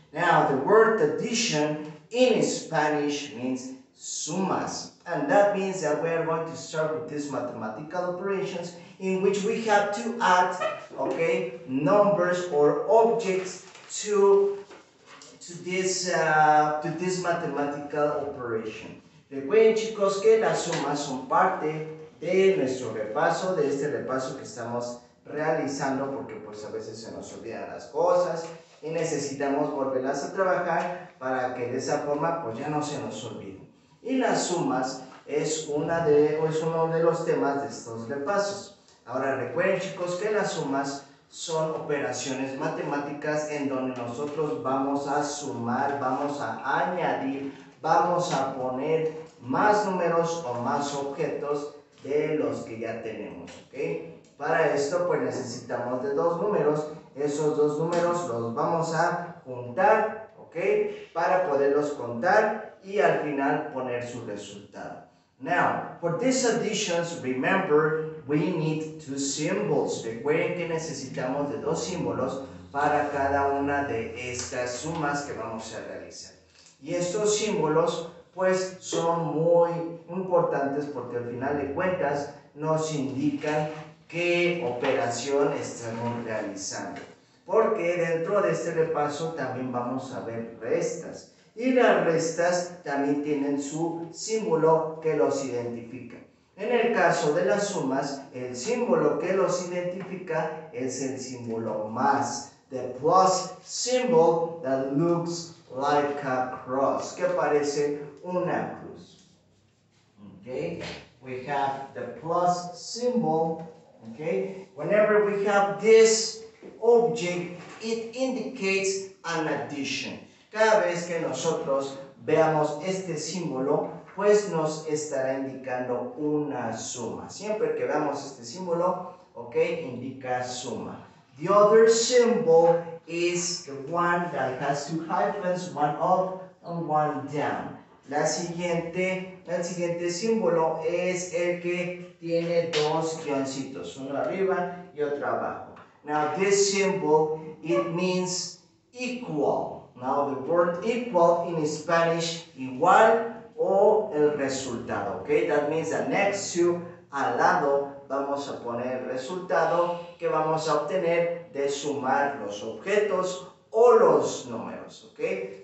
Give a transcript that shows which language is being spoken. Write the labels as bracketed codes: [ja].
[en] Now, the word addition in Spanish means sumas, and that means that we are going to start with these mathematical operations in which we have to add, okay, numbers or objects to this mathematical operation. [es] Recuerden, chicos, que las sumas son parte de nuestro repaso, de este repaso que estamos realizando, porque pues a veces se nos olvidan las cosas y necesitamos volverlas a trabajar para que de esa forma pues ya no se nos olviden. Y las sumas es uno de los temas de estos repasos. Ahora recuerden, chicos, que las sumas son operaciones matemáticas en donde nosotros vamos a sumar, vamos a añadir, vamos a poner más números o más objetos de los que ya tenemos, ¿ok? Para esto pues necesitamos de dos números. Esos dos números los vamos a juntar, ¿ok? Para poderlos contar y al final poner su resultado. [en] Now, for these additions, remember, we need two symbols. [es] Recuerden que necesitamos de dos símbolos para cada una de estas sumas que vamos a realizar. Y estos símbolos, pues, son muy importantes porque al final de cuentas nos indican qué operación estamos realizando. Porque dentro de este repaso también vamos a ver restas. Y las restas también tienen su símbolo que los identifica. En el caso de las sumas, el símbolo que los identifica es el símbolo más. [en] The plus symbol that looks like a cross, [es] que parece una cruz. [en] Okay, we have the plus symbol. Okay, whenever we have this object, it indicates an addition. [es] Cada vez que nosotros veamos este símbolo, pues nos estará indicando una suma. Siempre que veamos este símbolo, ok, indica suma. [en] The other symbol is the one that has two hyphens, one up and one down. [es] El siguiente símbolo es el que tiene dos guioncitos, uno arriba y otro abajo. [en] Now this symbol, it means equal. Now the word equal in Spanish, [es] igual o el resultado, [en] okay? That means that next to, [es] al lado, vamos a poner el resultado que vamos a obtener de sumar los objetos o los números, okay?